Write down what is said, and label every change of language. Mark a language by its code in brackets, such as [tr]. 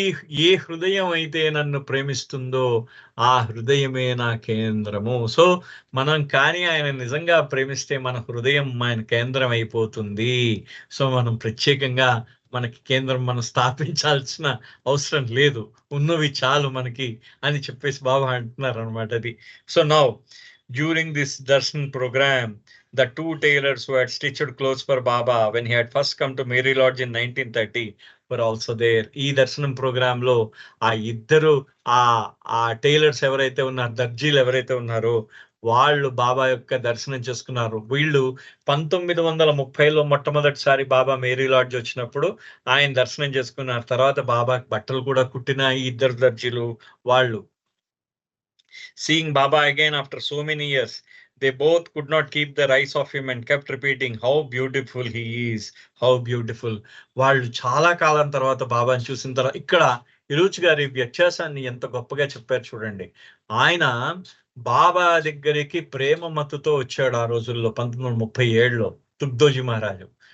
[te] ఏ హృదయం అయితే నన్ను ప్రేమిస్తుందో ఆ హృదయమే నా కేంద్రము. సో మనం కానీ ఆయన నిజంగా ప్రేమిస్తే మన హృదయం ఆయన కేంద్రం అయిపోతుంది. సో మనం ప్రత్యేకంగా మనకి కేంద్రం మనం స్థాపించాల్సిన అవసరం లేదు, ఉన్నవి చాలు మనకి అని చెప్పేసి బాబా అంటున్నారు అనమాట. [en] అది so now during this darshan program the two tailors who had stitched clothes for Baba when he had first come to Mary Lodge in 1930 were also there. [te] ఈ దర్శనం ప్రోగ్రామ్ లో ఆ ఇద్దరు ఆ టైలర్స్ ఎవరైతే ఉన్నారు, దర్జీలు ఎవరైతే ఉన్నారో వాళ్ళు బాబా యొక్క దర్శనం చేసుకున్నారు. వీళ్ళు 1930లో మొట్టమొదటిసారి బాబా మేరీ లాడ్జ్ వచ్చినప్పుడు ఆయన దర్శనం చేసుకున్నారు. తర్వాత బాబాకి బట్టలు కూడా కుట్టిన ఈ ఇద్దరు దర్జీలు వాళ్ళు. [en] Seeing Baba again after so many years, they both could not keep their eyes off him and kept repeating, how beautiful he is, how beautiful. [te] వాళ్ళు చాలా కాలం తర్వాత బాబాని చూసిన తర్వాత ఇక్కడ ఇరుచి గారి వ్యత్యాసాన్ని ఎంత గొప్పగా చెప్పారు చూడండి. ఆయన బాబా దగ్గరికి ప్రేమ మత్తుతో వచ్చాడు ఆ రోజుల్లో 1937లో తుగ్దోజీ మహారాజు.